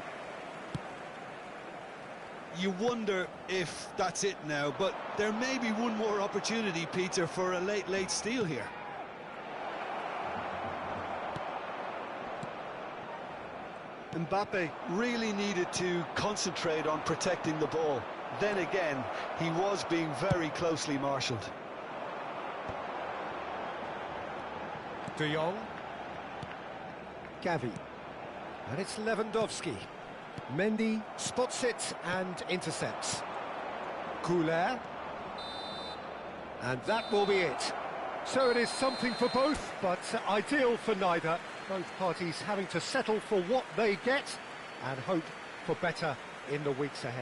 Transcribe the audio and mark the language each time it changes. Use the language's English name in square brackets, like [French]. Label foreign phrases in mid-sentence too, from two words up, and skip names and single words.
[English] You wonder if that's it now, but there may be one more opportunity, Peter, for a late steal here. Mbappe really needed to concentrate on protecting the ball. Then again, he was being very closely marshalled. De Jong. Gavi. And it's Lewandowski. Mendy spots it and intercepts. Goulart. And that will be it. So it is something for both, but ideal for neither. Both parties having to settle for what they get and hope for better in the weeks ahead.